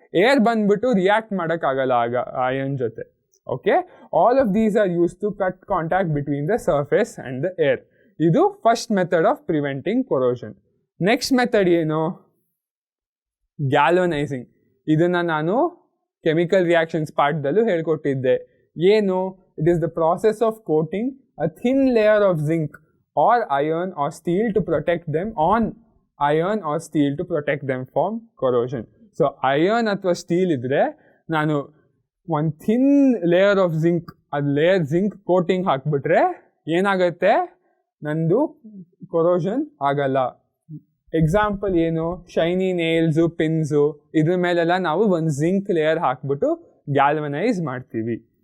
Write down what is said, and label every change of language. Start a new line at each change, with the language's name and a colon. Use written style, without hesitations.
Kannada: Air ಬಂದ್ಬಿಟ್ಟು react ಮಾಡೋಕ್ಕಾಗಲ್ಲ ಆಗ ಐರನ್ ಜೊತೆ.
English: Okay, all of these are use to cut contact between the surface and the air. ಇದು first method of preventing corrosion. Next method ಏನು? Galvanising.
Kannada: ಇದನ್ನು ನಾನು chemical reactions ಪಾರ್ಟ್ದಲ್ಲೂ ಹೇಳ್ಕೊಟ್ಟಿದ್ದೆ. ಏನು?
English: It is the process of coating a thin layer of zinc or iron or steel to protect them on iron or steel to protect them from corrosion.
Kannada: So iron ಅಥವಾ steel ಇದ್ರೆ ನಾನು ಒಂದು
English: thin layer of zinc,
Kannada: ಅದು layer zinc coating ಹಾಕ್ಬಿಟ್ರೆ ಏನಾಗುತ್ತೆ? ನಂದು corrosion ಆಗಲ್ಲ. Example ಏನು? ಶೈನಿ ನೇಲ್ಸು, ಪಿನ್ಸು, ಇದ್ರ ಮೇಲೆಲ್ಲ ನಾವು ಒಂದು ಜಿಂಕ್ ಲೇಯರ್ ಹಾಕ್ಬಿಟ್ಟು ಗ್ಯಾಲ್ವನೈಸ್ ಮಾಡ್ತೀವಿ.